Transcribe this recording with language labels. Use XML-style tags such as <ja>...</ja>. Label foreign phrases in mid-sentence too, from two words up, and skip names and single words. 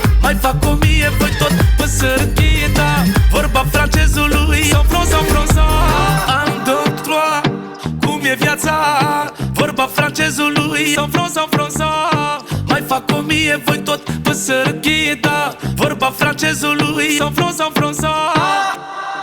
<ro>Mai fac 1000, voi tot pe sărăchie, da. Vorba francezului,</ro> <fr>sans front, sans François.</fr> <ro>Un, două, trois, cum e viața? Vorba francezului,</ro> <fr>sans front, sans François.</fr> <ro>Mai fac 1000, voi tot pe sărăchie, da. Vorba francezului,</ro> <fr>sans front, sans François.</fr>